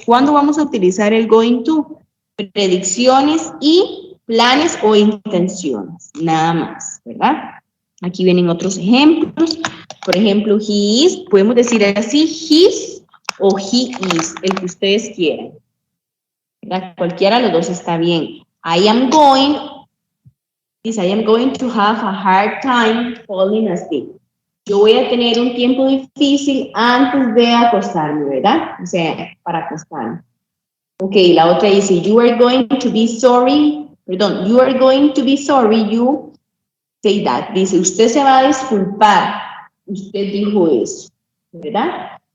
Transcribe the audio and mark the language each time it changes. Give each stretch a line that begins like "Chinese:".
Spanish: ¿Cuándo vamos a utilizar el going to? Predicciones y planes o intenciones, nada más, ¿verdad? Aquí vienen otros ejemplos. Por ejemplo, he is, podemos decir así, his o he is, el que ustedes quieran. ¿Verdad? Cualquiera de los dos está bien.
English: I am going to have a hard time falling asleep.
Spanish: yo voy a tener un tiempo difícil antes de acostarme, ¿verdad? O sea, para acostarme. Ok, la otra dice,
English: you are going to be sorry,
Spanish: perdón,
English: you are going to be sorry, you say that.
Spanish: Dice, usted se va a disculpar, usted dijo eso, ¿verdad?